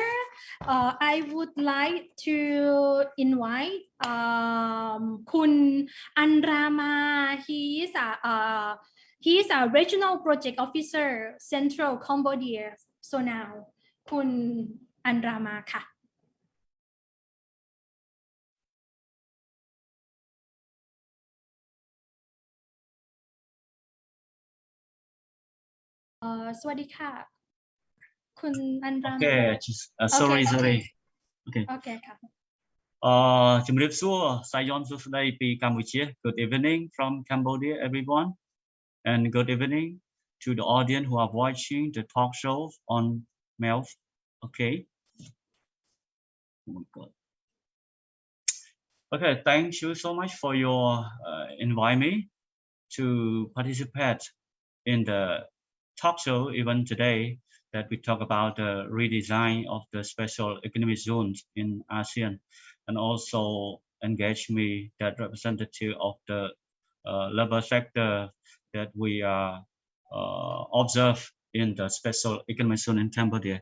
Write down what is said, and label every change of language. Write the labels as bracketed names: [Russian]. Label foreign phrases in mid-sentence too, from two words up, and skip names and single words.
[English] I would like to invite Kun Rama. He is a regional project officer, Central Cambodia. So now, Kun Rama, ka. [Thai] สวัสดีค่ะ คุณอันรามา [English] Okay, sorry. Okay. [Thai] Okay ค่ะ [Khmer] ជំរាបសួរ សាយ័ន្តសួស្តីពី កម្ពុជា [English] Good evening from Cambodia, everyone, and good evening to the audience who are watching the talk show on MELF. Okay. Oh my God. Okay, thank you so much for your invite me to participate in the talk show even today, that we talk about the redesign of the special economic zones in ASEAN, and also engage me that representative of the labor sector that we observe in the special economic zone in Cambodia.